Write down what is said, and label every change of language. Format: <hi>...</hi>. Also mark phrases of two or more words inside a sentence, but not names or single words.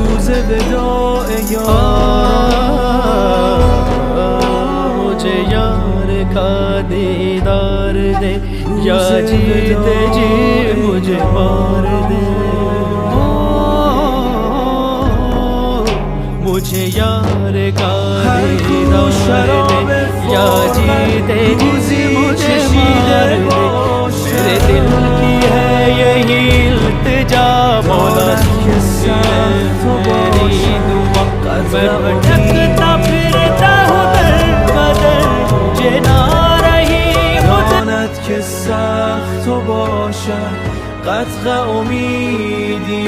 <fa>وداع یاران</fa> <hi>मुझे यार का दीदार दे या जीते जी मुझे मार दे मुझे यार का दीदार दे या जीते जी मुझे मार दे मेरे दिल की है यही इल्तिजा मौला मेरी दुआ मैं भटकता फिरता हूँ दर बदर मुझे ना रही</hi> <fa>داند که سخت و باشد قطع امید</fa>